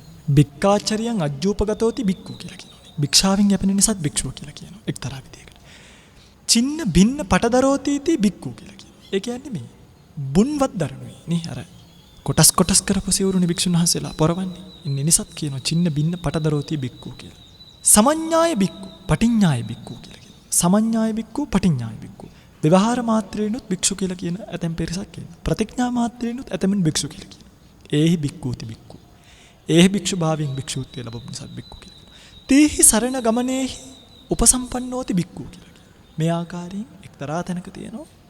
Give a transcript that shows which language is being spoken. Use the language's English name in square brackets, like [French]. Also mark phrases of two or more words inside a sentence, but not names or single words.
[Pali] භික්ඛාචරියං අජ්ජූපගතෝති භික්ඛු [Sinhala] කියලා කියනවා. භික්ෂාවෙන් යැපෙන නිසාත් භික්ෂුව කියලා කියනවා එක්තරා විදියකට. [Pali] චින්න භින්න පටදරෝතිති භික්ඛු [Sinhala] කියලා කියනවා. ඒ කියන්නේ මේ බුන්වත් දරනුයි නේ අර කොටස් කරපු සිවුරුනේ භික්ෂුන් වහන්සේලා පොරවන්නේ. ඉන්නේ නිසාත් කියනවා [Pali] චින්න භින්න පටදරෝති භික්ඛු [Sinhala] කියලා. [Pali] සමඤ්ඤාය භික්ඛු පටිඤ්ඤාය භික්ඛු කියලා. සමඤ්ඤාය භික්ඛු පටිඤ්ඤාය භික්ඛු. [Sinhala] ව්‍යවහාර මාත්‍රේනුත් භික්ෂු කියලා කියන ඇතැම් පිරිසක් කියනවා. ප්‍රතිඥා මාත්‍රේනුත් ඇතැම්ෙන් භික්ෂු කියලා කියනවා. [Pali] ඒහි භික්ඛූති භික්ඛු. [Sinhala] ඒහි භික්ෂු භාවයෙන් භික්ෂුත්වය ලැබුම් නිසා භික්ඛු කියලා කියනවා. [Pali] තේහි සරණ ගමනේහි උපසම්පන්නෝති භික්ඛු [Sinhala] කියලා කියනවා. මේ ආකාරයෙන් එක්තරා තැනක තියෙනවා.